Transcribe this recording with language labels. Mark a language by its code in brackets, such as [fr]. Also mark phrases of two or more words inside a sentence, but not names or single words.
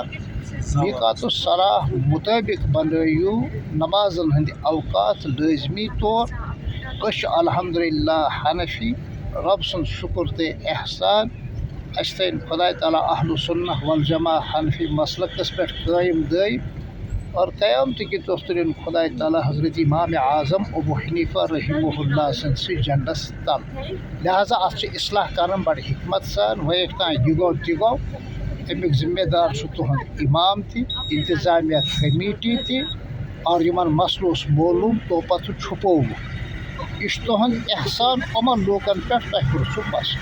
[ks] میقات الصلاح مُطٲبق بنٲیِو نمازن ہٕنٛدِ اوقات لٲزمی طور. أسۍ چھِ الحمدُاللہ حنفی. رۄب سُنٛد شُکُر تہٕ احسان اَسہِ تھٲیِن خۄداے تعالیٰ اہلُ سُنہ والجماع حنفی مسلکس پٮ۪ٹھ قٲیِم دٲیِم اور قیامتہٕ کہِ دۄہ تُلِن خۄداے تعالیٰ حضرت امام اعظم ابو حنیفہ رحمہ اللہ سٕنٛدۍ سۭتۍ جنڈس تل. لہذا اتھ چھِ اصلاح کران بڑٕ حکمت سان. وۄنۍ تام یہِ گوٚو تہِ گوٚو. امیُک ذمہ دار چھُ تُہُنٛد امام تہِ انتظامیہ کمیٹی تہِ اور یِمن مسلہٕ اوس معلوٗم تو پتہٕ چھُپووُکھ. یہِ چھُ تُہُنٛد احسان یِمن لوٗکن پٮ۪ٹھ تۄہہِ پرٛژھوُ مسلہٕ.